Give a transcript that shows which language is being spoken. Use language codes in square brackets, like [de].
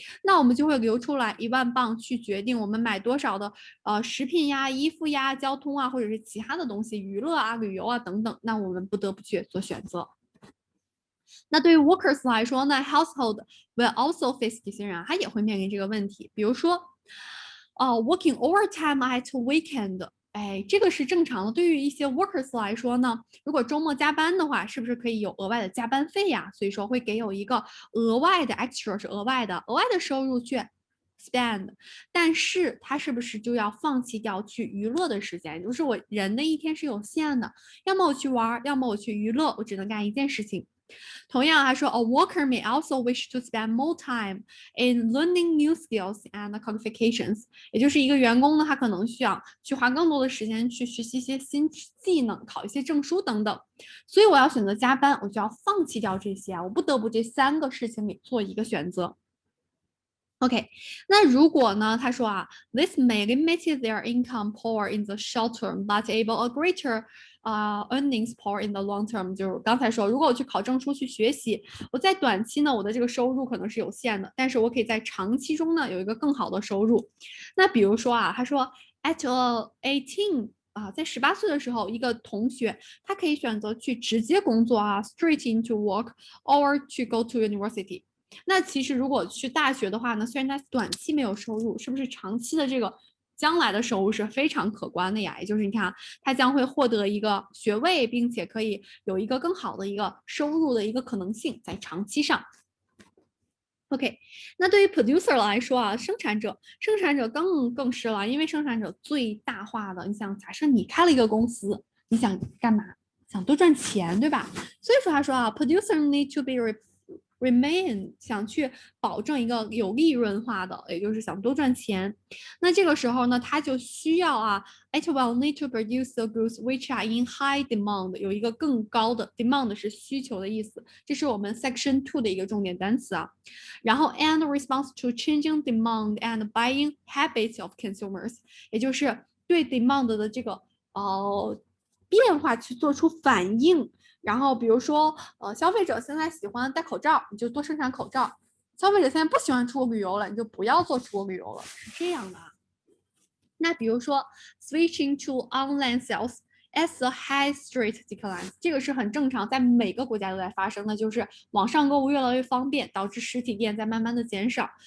[zh] 那我们就会留出来1万镑去决定我们买多少的食品衣服交通或者是其他的东西，娱乐旅游等等。那我们不得不去做选择。那对于 workers 来说呢 ， [en] household will also face decision， [zh] 他也会面临这个问题。比如说， [en] working overtime at weekend。 [zh] 这个是正常的。对于一些 workers 来说呢，如果周末加班的话，是不是可以有额外的加班费呀？所以说会给有一个额外的 extra 是额外的收入去 spend， 但是他是不是就要放弃掉去娱乐的时间？就是我人的一天是有限的，要么我去玩，要么我去娱乐，我只能干一件事情。同样，还说 [en] a worker may also wish to spend more time in learning new skills and qualifications， [zh] 也就是一个员工呢，他可能需要去花更多的时间去学习一些新技能，考一些证书等等。所以我要选择加班，我就要放弃掉这些我不得不这3个事情里做一个选择。 OK， 那如果呢？他说 [en] this may limit their income power in the short term, but able a greater earnings power in the long term。 [zh] 就是刚才说，如果我去考证书去学习，我在短期呢，我的这个收入可能是有限的，但是我可以在长期中呢有一个更好的收入。那比如说他说 at 18。在18岁的时候，一个同学他可以选择去直接工作 [en] straight into work or to go to university。 [zh] 那其实如果去大学的话呢，虽然他短期没有收入，是不是长期的这个将来的收入是非常可观的呀？也就是你看他将会获得一个学位，并且可以有一个更好的一个收入的一个可能性在长期上。 OK， 那对于 producer 来说生产者更是了，因为生产者最大化的，你想假设你开了一个公司，你想干嘛？想多赚钱，对吧？所以说他说 [en] producer need to be remain [zh] 想去保证一个有利润化的，也就是想多赚钱。那这个时候呢，他就需要 [en] it will need to produce the goods which are in high demand， [zh] 有一个更高的 demand 是需求的意思，这是我们 section 2的一个重点单词然后 [en] and response to changing demand and buying habits of consumers， [zh] 也就是对 demand 的这个变化去做出反应。然后比如说消费者现在喜欢戴口罩，你就多生产口罩；消费者现在不喜欢出国旅游了，你就不要做出国旅游了，是这样的那比如说 [en] switching to online sales as the high street declines， [zh] 这个是很正常，在每个国家都在发生的，就是网上购物越来越方便，导致实体店在慢慢的减少。